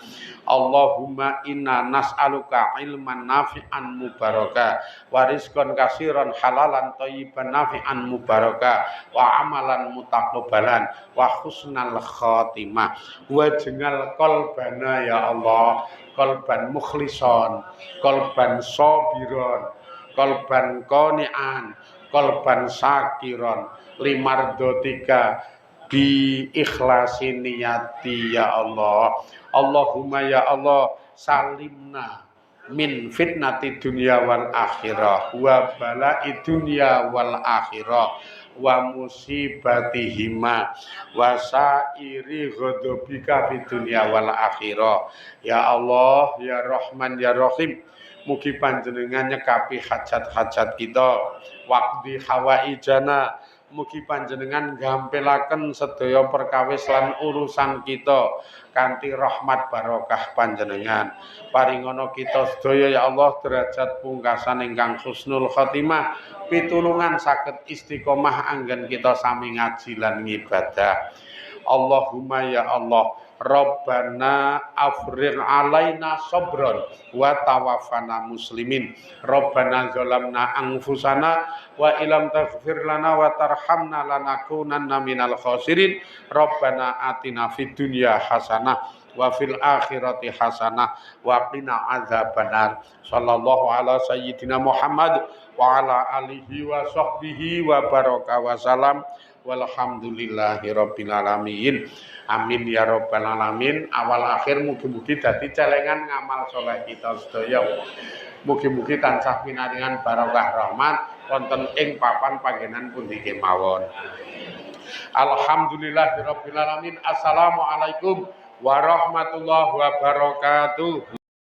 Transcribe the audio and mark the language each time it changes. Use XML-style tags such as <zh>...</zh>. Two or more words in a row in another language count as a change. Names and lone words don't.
<ar>اللهم إنا نسألك علما نافعا مباركا ورزقا كثيرا حلالا طيبا نافعا مباركا وعملا متقبلا وحسن الخاتمة واجعل قلبنا يا الله، قلبا مخلصا، قلبا صابرا، قلبا قانعا، قلبا شاكرا لمرضاتك بإخلاص النية يا الله. اللهم يا الله سلمنا من فتنة الدنيا والآخرة وبلاء الدنيا والآخرة ومصيبتهما وسائر غضبك في الدنيا والآخرة. يا الله، يا رحمن، يا رحيم,</ar> <jv>mugi panjenengan nyekapi hajat-hajat kita,</jv> <ar>واقض حوائجنا,</ar> <jv>mugi panjenengan gampelaken sedaya perkawis lan urusan kita kanthi rahmat barokah panjenengan. Paringono kita sedaya ya Allah derajat pungkasan ingkang</jv> <ar>حسن الخاتمة,</ar> <jv>pitulungan saged istiqomah anggen kita sami ngaji lan ngibadah.</jv> <ar>اللهم يا الله، ربنا أفرغ علينا صبرا وتوفنا مسلمين. ربنا ظلمنا أنفسنا وإن لم تغفر لنا وترحمنا لنكونن من الخاسرين. ربنا آتنا في الدنيا حسنة وفي الآخرة حسنة وقنا عذاب النار. صلى الله على سيدنا محمد وعلى آله وصحبه وبارك وسلم. والحمد لله رب العالمين. آمين يا رب العالمين.</ar> <jv>Awal akhir mugi-mugi dadi celengan ngamal saleh kita sedaya. Mugi-mugi tansah pinaringan barokah rahmat wonten ing papan panggenan pundi kemawon.</jv> <ar>الحمد لله رب العالمين. السلام عليكم ورحمة الله وبركاته.</ar>